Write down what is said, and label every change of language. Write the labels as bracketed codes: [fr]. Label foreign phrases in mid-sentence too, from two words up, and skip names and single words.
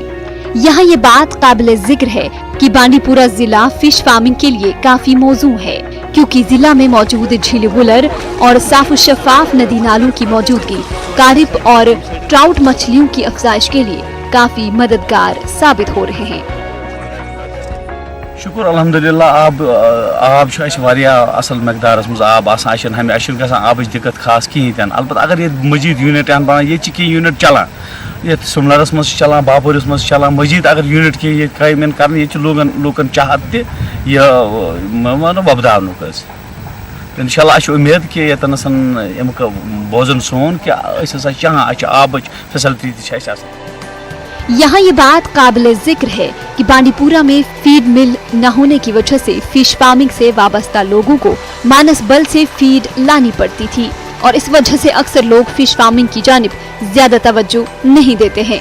[ur] یہاں یہ بات قابل ذکر ہے کہ بانڈی پورہ ضلع [en] fish farming [ur] کے لیے کافی موزوں ہے، کیونکہ ضلع میں موجود جھیل وولر اور صاف شفاف ندی نالوں کی موجودگی کارپ اور ٹراؤٹ مچھلیوں کی افزائش کے لیے کافی مددگار ثابت ہو رہے ہیں. [ks] शुक्र अल्हम्दुलिल्लाह आब असल मकदार मज आब हमें गसान आबच दिक्कत खास कहीं तन। अलबत्ता अगर ये मजीद यूनिट बाना ये यूनिट चलान, ये सुमलरस मज चलान, बापुरस मज चलान, मजीद अगर यूनिट की कायम कर लूकन चाहत तनो वबदावन इंशाल्लाह उम्मीद कि ये बोजन सोन कि चाह आबच फैसिलिटी। [ur] یہاں یہ بات قابل ذکر ہے کہ بانڈی پورہ میں [en] feed mill [ur] نہ ہونے کی وجہ سے [en] fish farming [ur] سے وابستہ لوگوں کو مانسبل سے فیڈ لانی پڑتی تھی اور اس وجہ سے اکثر لوگ [en] fish farming [ur] کی جانب زیادہ توجہ نہیں دیتے ہیں.